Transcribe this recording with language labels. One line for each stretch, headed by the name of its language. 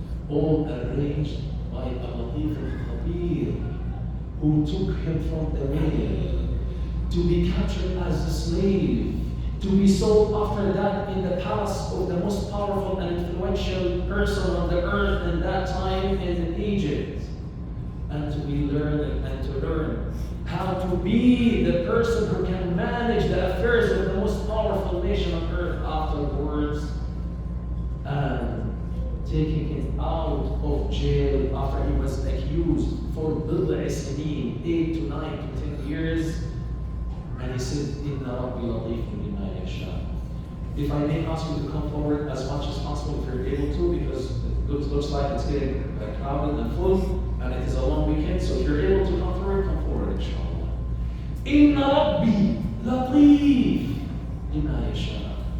English: All arranged by Al-Latif Al-Khabir, who took him from the well to be captured as a slave, to be sold after that in the palace of the most powerful and influential person on the earth in that time in Egypt, and to be learning and to learn how to be the person who can manage the affairs of the most powerful nation on earth afterwards. And taking him out of jail after he was accused for
Arabic: بضع سنين,
English: 8 to 9 to 10 years. And he said,
Arabic: إِنَّ رَبِّي لَطِيفٌ لِمَا يَشَاءُ.
English: If I may ask you to come forward as much as possible if you're able to, because it looks like it's getting crowded and full, and it is a long weekend, so if you're able to come forward, inshallah.
Arabic: إِنَّ رَبِّي لَطِيفٌ لِمَا يَشَاءُ.